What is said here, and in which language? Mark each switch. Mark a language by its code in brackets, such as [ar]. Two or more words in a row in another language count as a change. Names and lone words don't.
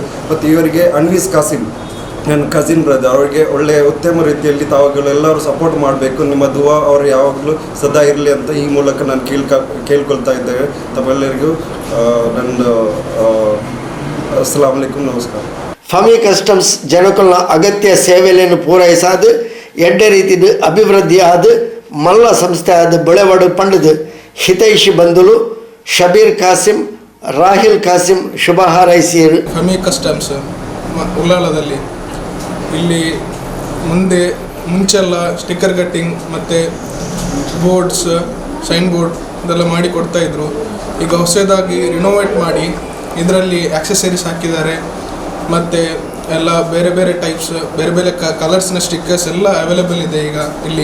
[kn] ಮತ್ತು ಇವರಿಗೆ ಅನ್ವೀಸ್ ಕಾಸಿಮ್ ನನ್ನ [en] cousin brother, [kn] ಅವರಿಗೆ ಒಳ್ಳೆಯ ಉತ್ತಮ ರೀತಿಯಲ್ಲಿ ತಾವುಗಳೆಲ್ಲರೂ ಸಪೋರ್ಟ್ ಮಾಡಬೇಕು. ನಿಮ್ಮ ದುವಾ ಅವರು ಯಾವಾಗಲೂ ಸದಾ ಇರಲಿ ಅಂತ ಈ ಮೂಲಕ ನಾನು ಕೇಳ್ಕೊಳ್ತಾ ಇದ್ದೇವೆ. ತಮ್ಮೆಲ್ಲರಿಗೂ ನನ್ನ [ar] السلام عليكم, [kn] ನಮಸ್ಕಾರ. [tcy] ಫಮಿ ಕಸ್ಟಮ್ಸ್ ಜನಕುಲ್ನ ಅಗತ್ಯ ಸೇವೆಯನ್ನು ಪೂರೈಸಾದು ಎಡ್ಡ ರೀತಿದ ಅಭಿವೃದ್ಧಿ ಆದ ಮಲ್ಲ ಸಂಸ್ಥೆ ಆದ ಬೆಳೆವಡು ಪಂಡದು ಹಿತೈಷಿ ಬಂಧುಲು ಶಬೀರ್ ಕಾಸಿಮ್, ರಾಹಿಲ್ ಕಾಸಿಮ್ ಶುಭ ಹಾರೈಸಿಯರು. [kn] ಫಮಿ ಕಸ್ಟಮ್ಸ್ ಉಳ್ಳಾಲದಲ್ಲಿ ಇಲ್ಲಿ ಮುಂಚೆಲ್ಲ [en] sticker cutting [kn] ಮತ್ತು ಬೋರ್ಡ್ಸ್, [en] sign board [kn] ಇದೆಲ್ಲ ಮಾಡಿ ಕೊಡ್ತಾಯಿದ್ರು. ಈಗ ಹೊಸದಾಗಿ ರಿನೋವೇಟ್ ಮಾಡಿ ಇದರಲ್ಲಿ ಆಕ್ಸೆಸರೀಸ್ ಹಾಕಿದ್ದಾರೆ. ಮತ್ತು ಎಲ್ಲ ಬೇರೆ ಬೇರೆ ಟೈಪ್ಸ್, ಬೇರೆ ಬೇರೆ ಕಲರ್ಸ್ನ ಸ್ಟಿಕ್ಕರ್ಸ್ ಎಲ್ಲ ಅವೈಲೇಬಲ್ ಇದೆ ಈಗ ಇಲ್ಲಿ.